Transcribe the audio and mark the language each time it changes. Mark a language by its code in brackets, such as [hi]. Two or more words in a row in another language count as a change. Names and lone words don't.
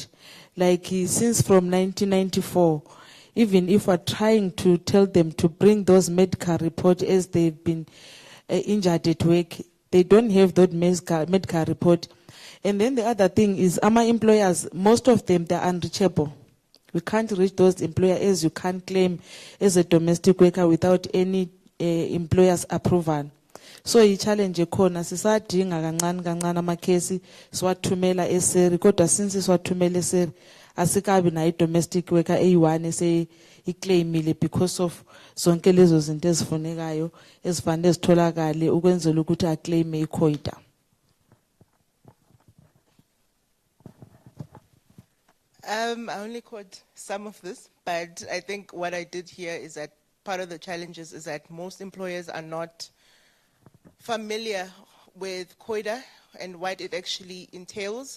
[en] Like since from 1994, even if we're trying to tell them to bring those medical reports as they've been injured at work, they don't have that medical report. And then the other thing is, our employers, most of them, they're unreachable. We can't reach those employers, as you can't claim as a domestic worker without any employer's approval. [zu] So i-challenge ekhona sisadinga kancane amakhesi siwathumela eSeri, kodwa since siwathumela eSeri asikabi na i- [en] domestic worker [zu] eyi-1 ise-iclaimile [en] because of [zu] zonke lezo zinto ezifunekayo ezifanele zitholakale ukwenzela ukuthi aclaime i-COIDA. [en] I only caught some of this, but I think what I did here is that part of the challenges is that most employers are not familiar with COIDA and what it actually entails.